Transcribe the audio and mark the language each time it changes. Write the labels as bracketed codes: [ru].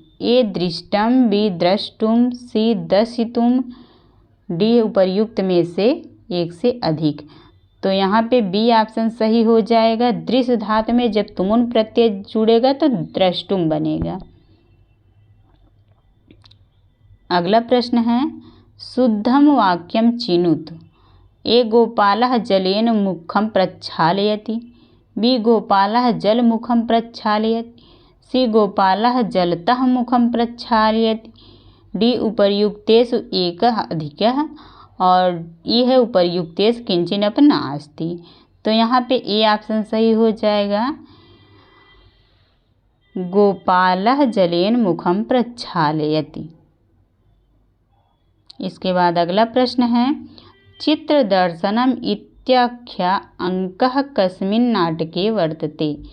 [hi] ए दृष्टम, B द्रष्टुम, सी दर्शितुम, D उपर्युक्त में से एक से अधिक। तो यहाँ पे बी ऑप्शन सही हो जाएगा। दृश्य धातु में जब तुमुन प्रत्यय जुड़ेगा तो द्रष्टुम बनेगा। अगला प्रश्न है, [sa] शुद्धम वाक्यम चिनुत? ए गोपालः जलेन मुखं प्रक्षालयति, बी गोपालः जलमुखं प्रक्षालयति, सी गोपालः जलतः मुखं प्रक्षालयति, डी उपर्युक्तेषु एकः अधिकः, [hi] और ई है [sa] उपर्युक्तेषु किंचिदपि नास्ति। [hi] तो यहाँ पे ए ऑप्शन सही हो जाएगा, [sa] गोपालः जलेन मुखं प्रक्षालयति। [hi] इसके बाद अगला प्रश्न है, [sa] चित्रदर्शनम इत्याख्या अंकः कस्मिन् नाटके वर्तते?